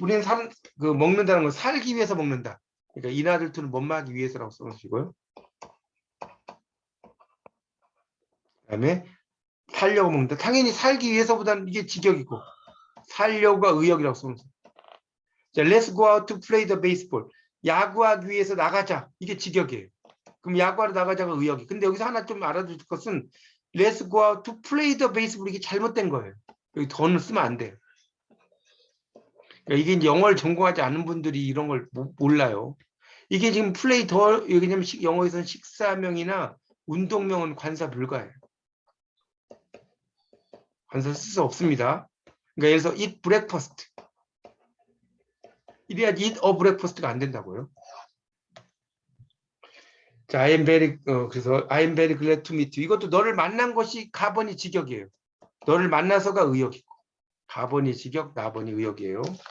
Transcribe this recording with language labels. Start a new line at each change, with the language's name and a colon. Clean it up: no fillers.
Korean: 우리는 먹는다는 건 살기 위해서 먹는다. 그러니까 in order to는 뭔 하기 위해서라고 써주시고요. 그다음에 살려고 먹는다. 당연히 살기 위해서보다는 이게 직역이고 살려고가 의역이라고 쓰는 거예요.
English: 자, let's go out to play the baseball.
Korean: 야구하기 위해서 나가자. 이게 직역이에요. 그럼 야구하러 나가자가 의역이. 근데 여기서 하나 좀 알아둘 것은
English: let's go out to play the baseball
Korean: 이게 잘못된 거예요. 여기 더는 쓰면 안 돼요. 그러니까 이게 이제 영어를 전공하지 않은 분들이 이런 걸 몰라요. 이게 지금 플레이 더 왜냐면 영어에서는 식사명이나 운동명은 관사 불가예요. 관사 쓸 수 없습니다. 그러니까 예를 들어서
English: eat breakfast.
Korean: 이래야지
English: eat a breakfast
Korean: 가 안 된다고요. 자, 그래서
English: I am very glad to meet you.
Korean: 이것도 너를 만난 것이 가번이 직역이에요. 너를 만나서가 의역이고 가번이 직역, 나번이 의역이에요.